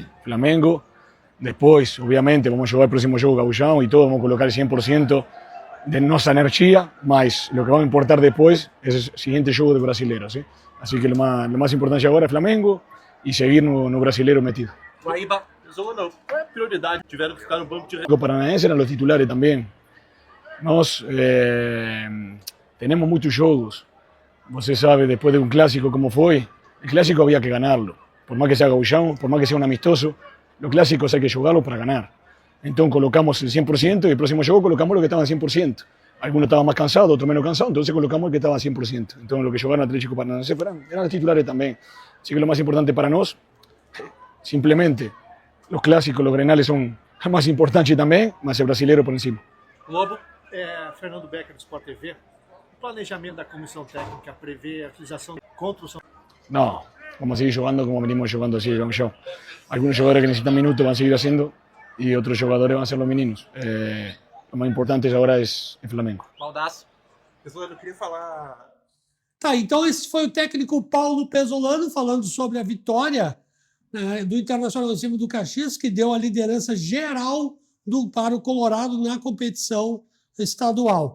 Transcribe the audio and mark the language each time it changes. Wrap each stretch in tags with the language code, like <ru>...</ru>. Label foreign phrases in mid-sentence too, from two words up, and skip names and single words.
<pt>Flamengo, depois, obviamente, vamos jogar o próximo jogo Gaúchão e todo, vamos colocar 100% de nossa energia, mas o que vai importar depois é o seguinte jogo do brasileiro, ¿sí? Assim que o mais importante agora é Flamengo e seguir no brasileiro metido. Guaíba, não é prioridade, tiveram que ficar no banco de... O Paranaense eram os titulares também. Nós temos muitos jogos você sabe,</pt> <es>después de un clásico como fue, el clásico había que ganarlo. Por más que sea gauchão, por más que sea un amistoso, los clásicos hay que jugarlos para ganar. Entonces colocamos el 100% y el próximo juego colocamos lo que estaba al 100%. Algunos estaban más cansados, otros menos cansados, entonces colocamos el que estaba al 100%. Entonces lo que jugaron Atlético Paranaense eran los titulares también. Así que lo más importante para nosotros, simplemente, los clásicos, los grenales son más importantes también, más el brasileiro por encima.</es> <pt>Lobo, Fernando Becker do Sport TV. O planejamento da comissão técnica prevê a utilização contra o São Paulo?</pt> <es>No, vamos a seguir jugando como venimos jugando así, show. Algunos jugadores que necesitan minutos van a seguir haciendo y otros jugadores van a ser los meninos. Lo más importante ahora es el Flamengo. Baldasso.</es> <pt>Pesolano, eu queria falar... Tá, então esse foi o técnico Paulo Pesolano falando sobre a vitória do Internacional em cima do Caxias, que deu a liderança geral para o Colorado na competição estadual.</pt>